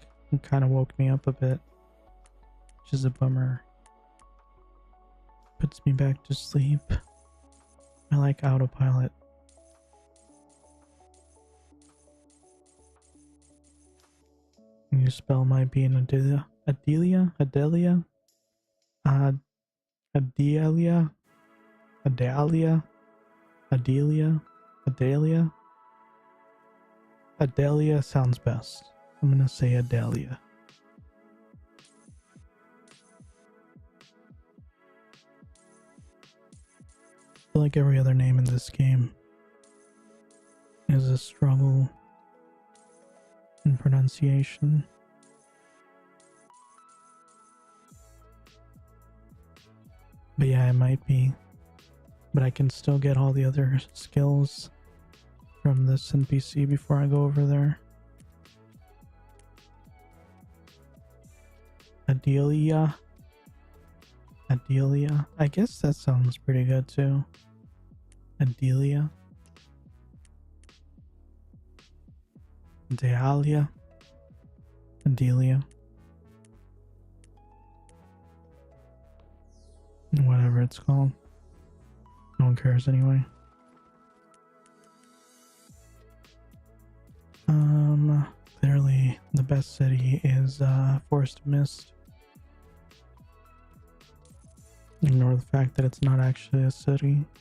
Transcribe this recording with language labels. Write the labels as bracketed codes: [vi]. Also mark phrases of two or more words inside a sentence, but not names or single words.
[en] It kind of woke me up a bit, which is a bummer. Puts me back to sleep. I like autopilot. Can you spell my B in Adelia? Adelia? Adelia? Adelia? Adalia? Adelia? Adelia? Adelia sounds best. I'm gonna say Adelia. I feel like every other name in this game is a struggle in pronunciation. But yeah, it might be. But I can still get all the other skills from this NPC before I go over there. Adelia. Adelia. I guess that sounds pretty good too. Adelia. Dealia. Adelia. Whatever it's called. No one cares anyway. Clearly the best city is Forest Mist. Ignore the fact that it's not actually a city.